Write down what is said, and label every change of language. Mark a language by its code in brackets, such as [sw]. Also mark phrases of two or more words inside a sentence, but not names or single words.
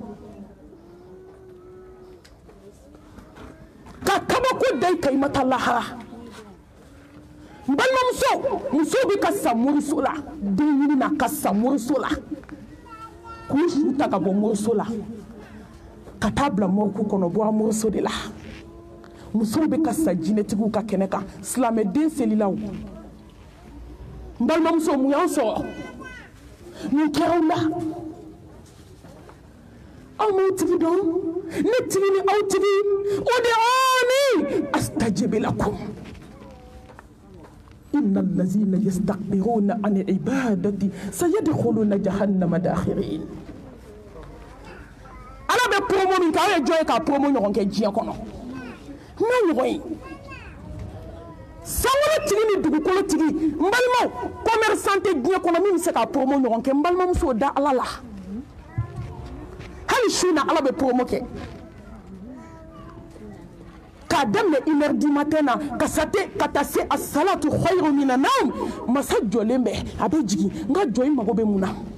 [bm] ka kabako da i kan i ma taa lahara n balimamuso musow bɛ ka sa moriso la den ɲini na ka sa moriso la k'u su ta ka bɔ moriso la ka taa bila mɔriku kɔnɔ bɔra moriso de la musow bɛ ka sa jinɛtigiw ka kɛnɛ kan silamɛden selilaw n balimamuso mun y'an sɔrɔ mun kɛra aw la aw m'aw tigi dɔn ne tigi ni aw tigi [ar] ادعوني أستجب لكم إن الذين يستكبرون عن عبادتي سيدخلون جهنم داخرين [bm] ala bɛ promo min kɛ aw ye jɔn ye ka promo ɲɔgɔn kɛ diɲɛ kɔnɔ n'a ɲɔgɔn ye sanwó tigi ni dugukolo tigi n balimaw commerçant tɛ diɲɛ kɔnɔ min bɛ se ka promo ɲɔgɔn kɛ n balimamuso da ala la hali su na ala bɛ promo kɛ k'a daminɛ 1h [fr] du matin [bm] na ka taa se [ar] الصلاة خير من النوم [bm] masa jɔlen bɛ a bɛ jigin n ka jɔ i mago bɛ mun na